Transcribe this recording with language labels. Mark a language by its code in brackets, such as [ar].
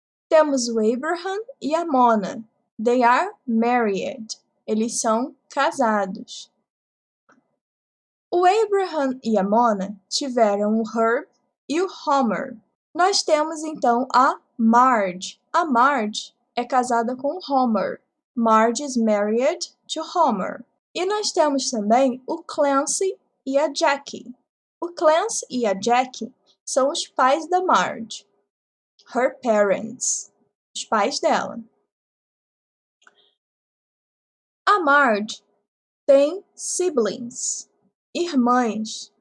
[pt] Temos o Abraham e a Mona. [en] They are married. [pt] Eles são casados. O Abraham e a Mona tiveram o Herb e o Homer. Nós temos então a Marge. A Marge é casada com o Homer. [en] Marge is married to Homer. [pt] E nós temos também o Clancy e a Jackie. O Clancy e a Jackie são os pais da Marge. [en] Her parents. [pt] Os pais dela. A Marge tem siblings. Irmãs.